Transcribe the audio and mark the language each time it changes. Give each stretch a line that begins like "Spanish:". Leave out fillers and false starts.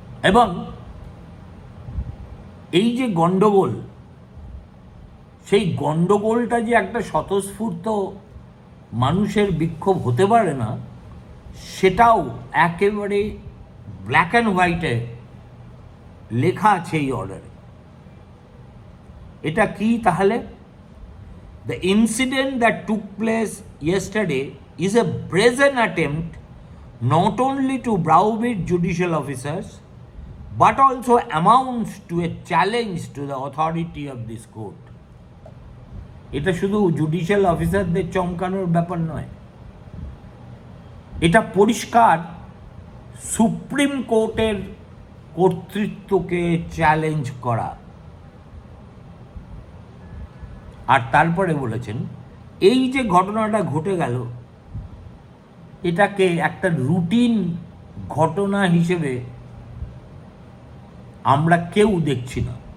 Bangla: এবং এই যে গণ্ডগোল, সেই গণ্ডগোলটা যে একটা স্বতঃস্ফূর্ত মানুষের বিক্ষোভ হতে পারে না, সেটাও একেবারে ব্ল্যাক অ্যান্ড হোয়াইটে লেখা আছে এই অর্ডারে। এটা কি তাহলে?
English: The incident that took place yesterday is a brazen attempt not only to browbeat judicial officers but also amounts to a challenge to the authority of this court.
Bangla: এটা শুধু জুডিশিয়াল অফিসারদের চমকানোর ব্যাপার নয়, এটা পরিষ্কার সুপ্রিম কোর্টের কর্তৃত্বকে চ্যালেঞ্জ করা। আর তারপরে বলেছেন এই যে ঘটনাটা ঘটে গেল এটাকে একটা রুটিন ঘটনা হিসেবে আমরা কেউ দেখছি না